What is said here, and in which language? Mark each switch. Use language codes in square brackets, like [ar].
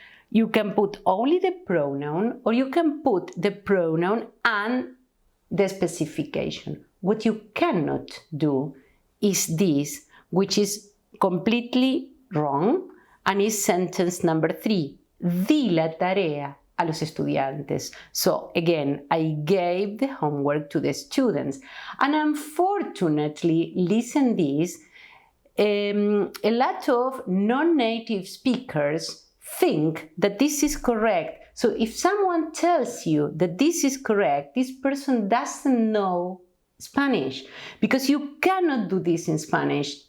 [en] You can put only the pronoun, or you can put the pronoun and the specification. What you cannot do is this, which is completely wrong, and is sentence number 3. [es] Di la tarea a los estudiantes. [en] So again, I gave the homework to the students. And unfortunately, listen this, a lot of non-native speakers think that this is correct. So if someone tells you that this is correct, this person doesn't know Spanish, because you cannot do this in Spanish.